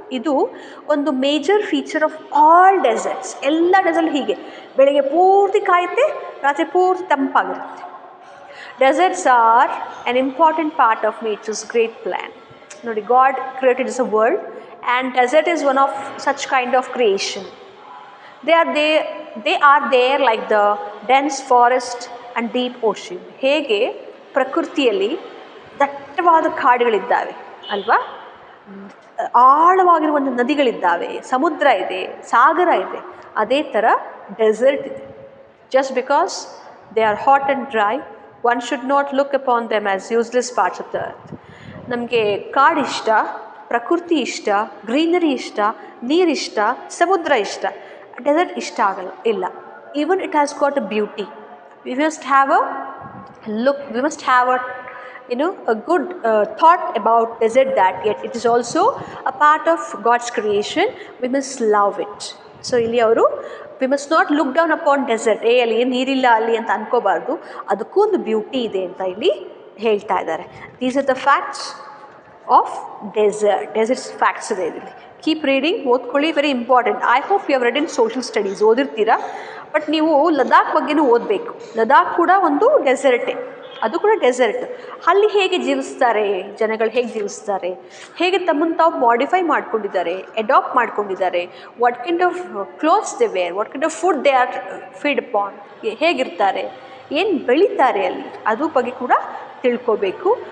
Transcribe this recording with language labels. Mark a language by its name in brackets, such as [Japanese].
[Kannada] ಇದು ಒಂದು [English] Major feature of all deserts. [Kannada] ಎಲ್ಲ ಡೆಸರ್ಟ್ ಹೀಗೆ ಬೆಳಗ್ಗೆ ಪೂರ್ತಿ ಕಾಯುತ್ತೆ, ರಾತ್ರಿ ಪೂರ್ತಿ ತಂಪಾಗಿರುತ್ತೆ. [English] Deserts are an important part of nature's great plan. [Kannada] ನೋಡಿ, [English] God created is a world and desert is one of such kind of creation. They are there like the dense forest and deep ocean. [Kannada] ಹೇಗೆ ಪ್ರಕೃತಿಯಲ್ಲಿ ದಟ್ಟವಾದ ಕಾಡುಗಳಿದ್ದಾವೆ ಅಲ್ವಾ, ಆಳವಾಗಿರುವ ನದಿಗಳಿದ್ದಾವೆ, ಸಮುದ್ರ ಇದೆ, ಸಾಗರ ಇದೆ, ಅದೇ ಥರ ಡೆಸರ್ಟ್ ಇದೆ. [English] Just because they are hot and dry, one should not look upon them as useless parts of the earth. [Kannada] ನಮಗೆ ಕಾಡು ಇಷ್ಟ, ಪ್ರಕೃತಿ ಇಷ್ಟ, ಗ್ರೀನರಿ ಇಷ್ಟ, ನೀರಿಷ್ಟ, ಸಮುದ್ರ ಇಷ್ಟ, ಡೆಸರ್ಟ್ ಇಷ್ಟ ಆಗಲ್ಲ, ಇಲ್ಲ. [English] Even it has got a beauty. We must have a look, we must have a a good thought about desert, that yet it is also a part of God's creation. We must love it. [Kannada] So ಇಲ್ಲಿ ಅವರು [English] we must not look down upon desert, [Kannada] ಅಲ್ಲಿ ನೀರಿಲ್ಲ ಅಲ್ಲಿ ಅಂತ ಅನ್ಕೋಬಾರ್ದು, ಅದಕ್ಕೂ ಒಂದು beauty ಇದೆ ಅಂತ ಇಲ್ಲಿ ಹೇಳ್ತಾ ಇದ್ದಾರೆ. [English] These are the facts of desert facts [Kannada] ಇದೆ ಇಲ್ಲಿ. [English] keep reading, [Kannada] ಓದ್ಕೊಳ್ಳಿ, [English] Very important. I hope you have read in social studies, [Kannada] ಓದಿರ್ತೀರಾ. [English] but [Kannada] ನೀವು ಲದಾಖ್ ಬಗ್ಗೆನೂ ಓದಬೇಕು. ಲದಾಖ್ ಕೂಡ ಒಂದು ಡೆಸರ್ಟೇ, ಅದು ಕೂಡ ಡೆಸರ್ಟ್. ಅಲ್ಲಿ ಹೇಗೆ ಜೀವಿಸ್ತಾರೆ ಜನಗಳು, ಹೇಗೆ ಜೀವಿಸ್ತಾರೆ, ಹೇಗೆ ತಮ್ಮನ್ನು ತಾವು ಮಾಡಿಫೈ ಮಾಡ್ಕೊಂಡಿದ್ದಾರೆ, ಅಡಾಪ್ಟ್ ಮಾಡ್ಕೊಂಡಿದ್ದಾರೆ, [English] what kind of clothes they wear, what kind of food they are feed upon, [Kannada] ಹೇಗಿರ್ತಾರೆ, ಏನು ಬೆಳೀತಾರೆ ಅಲ್ಲಿ, ಅದ್ರ ಬಗ್ಗೆ ಕೂಡ ತಿಳ್ಕೋಬೇಕು.